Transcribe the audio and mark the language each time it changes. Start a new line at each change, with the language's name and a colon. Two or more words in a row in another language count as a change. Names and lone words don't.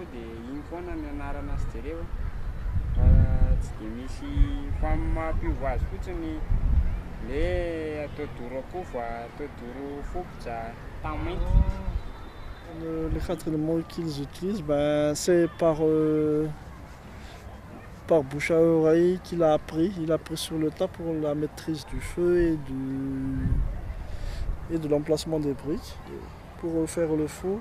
Malagasy: dia iny foana ny anarana azy jereo fa tsy dia misy fa mampiova azy fotsiny le atao doro akova, atao doro fokotra, tamainty.
French: Les 4 éléments qu'ils utilisent, c'est par bouche à oreille qu'il a appris. Il a appris sur le tas pour la maîtrise du feu et de l'emplacement des briques pour faire le four.